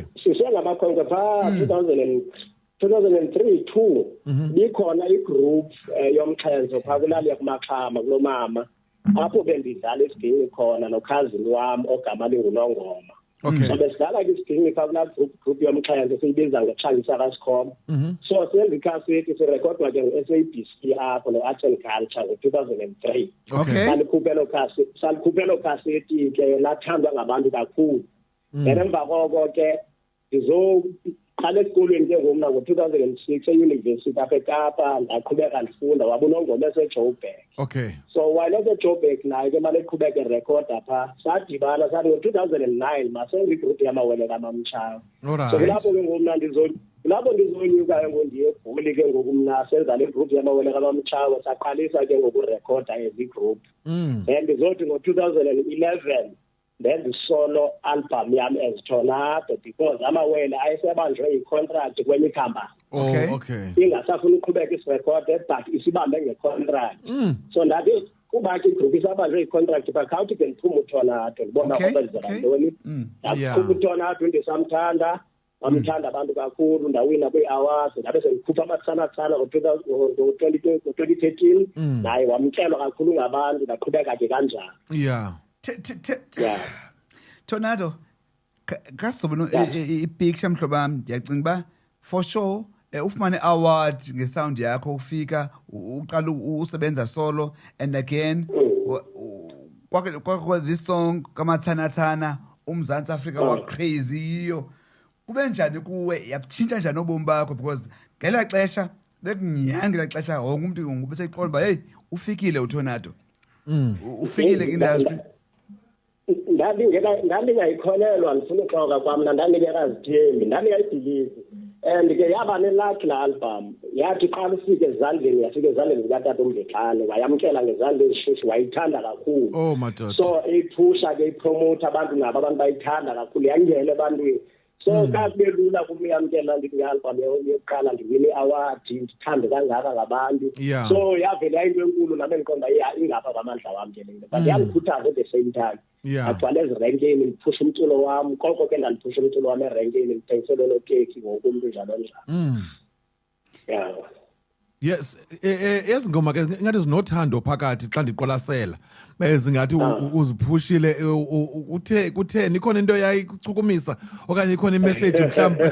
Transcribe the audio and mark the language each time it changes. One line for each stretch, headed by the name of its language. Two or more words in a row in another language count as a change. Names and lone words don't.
Xhosa: Sisengamakhwenkwe pha 2003 bikhona igroup yomxhenzo pha kulali yakumaxhama kulomama apho bendidlala isigini khona nokhazini wami ogama lingunongoma Okay. So besidlala ke isigingqi kula group yomxhentso esiyibiza ngeXhangisa Rascom. So senze ikhasethi sirekhodwa ke nge-SABC apho no-Arts and Culture ngo-2003. Okay. Salikhuphelo khasethi ke lathandwa ngabantu kakhulu. Then emva koko ke ndizoqala esikolweni ke ngomna ngo-2006 euniversity apha eKapa ndaqhubeka ndifunda wabunongoma eseJoburg. Okay.
English: So while
Xhosa: eseJoburg naye ke manje eqhubeka erecord apha sadibana sathi ngo-2009 masenze igroup yamawele kaMamtshawe. Alright. So lapho ke ngomna lapho ndizonyuka ke ngondiye eGoli ke ngokumna senza le group yamawele kaMamtshawe saqalisa ke ngokurekhoda as igroup. And ndizothi ngo-2011
English: then the solo album
Xhosa: yami as Tornado because amawele ayesebanjwe i-contract kwenye company. Okay. Ingasafuna uqhubeka isirecord but isibambe nge-contract. So ndathi kuba ke igroup isabanjwe i-contract bakhawuthi ke ndiphuma uTornado ngibona kwenzeka ntoni. Yaphuma uTornado ndisamthanda amthanda abantu kakhulu ndawina kwi-awards ndabe sendikhupha amathana ngo-2013 naye wamkelwa kakhulu ngabantu ndaqhubeka ke kanjalo. Yeah. Tornado kasizobona ipicture mhlobami ndiyacinga ba
English: for sure
Xhosa: ufumane award ngesound yakho ufika uqala usebenza solo and again kwakho
English: this song
Xhosa: kamathana uMzantsi Afrika wa crazy iyo kube njani kuwe yabutshintsha njani ubomi bakho because ngela xesha bekunyangela xesha wonke umuntu ngube seyiqonda ba hey ufikile uTornado ufikile industry. Ndandingayikholelwa ndifuna uxoka kwam ndandingekazithembi ndandingayibhilivi and ke yaba ne-luck la album yathi qala ufike ezandleni yafika ezandleni zikatata uMdletsane wayamkela ngezandla ezishushu wayithanda kakhulu. Oh madoda. So iphusha ke ipromote abantu nabo abantu bayithanda kakhulu yangena ebantwini. So kakube lula kumyamkela ndithi album yokuqala ndiwine award ndithande kangaka ngabantu. So yavela into enkulu nami ngiqonda ingapha kwamandla wami ke lento but yangikhuthaza
English: at the same time.
Xhosa: Agcwala ezirenkini ndiphusha umculo wami konke ke ndandiphusha umculo wami erenkini ngithengisele nokeki ngokumuntu njalo njalo. Yes, ezingoma ke ngathi zinothando phakathi xa ndiqwalasela bezingathi uziphushile kutheni ikhona into yayichukumisa okanye ikhona imessage mhlawumbe